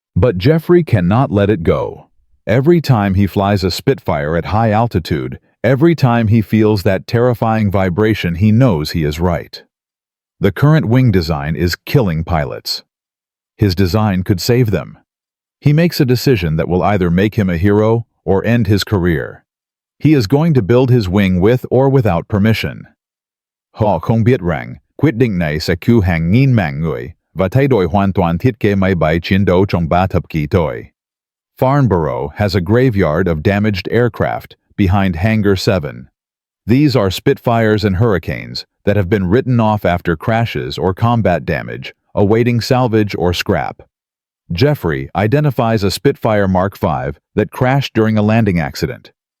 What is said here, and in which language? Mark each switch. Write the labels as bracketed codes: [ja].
[en] But Geoffrey cannot let it go. Every time he flies a Spitfire at high altitude, every time he feels that terrifying vibration, he knows he is right. The current wing design is killing pilots. His design could save them. He makes a decision that will either make him a hero or end his career. He is going to build his wing with or without permission. [vi] "Họ không biết rằng, quyết định này sẽ cứu hàng nghìn mạng người, và thay đổi hoàn toàn thiết kế máy bay chiến đấu trong 3 thập kỷ tới." [en] Farnborough has a graveyard of damaged aircraft behind Hangar 7. These are Spitfires and Hurricanes that have been written off after crashes or combat damage, awaiting salvage or scrap. Geoffrey identifies a Spitfire Mark 5 that crashed during a landing accident.